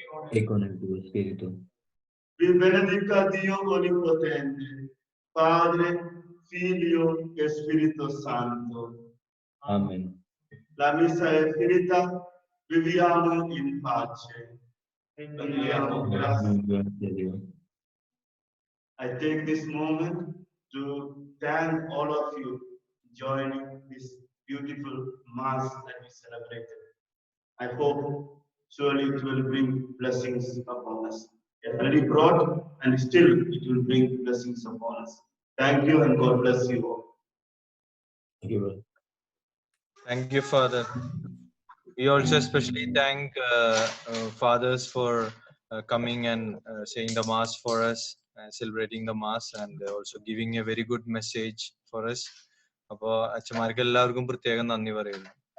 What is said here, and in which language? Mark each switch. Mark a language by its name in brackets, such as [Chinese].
[Italian] E con il tuo spirito. Vi benedica Dio Onnipotente, Padre, Figlio e Spirito Santo. Amen. La messa è finita, viviamo in pace. Rendiamo grazie. [English] I take this moment to thank all of you joining this beautiful Mass that we celebrated. I hope surely it will bring blessings upon us. It already brought and still it will bring blessings upon us. Thank you and God bless you all. Thank you, Father. We also especially thank fathers for coming and saying the Mass for us, celebrating the Mass, and also giving a very good message for us. [Malayalam] അപ്പോൾ അച്ഛന്മാർക്ക് എല്ലാവർക്കും പ്രത്യേകം നന്ദി പറയുന്നു.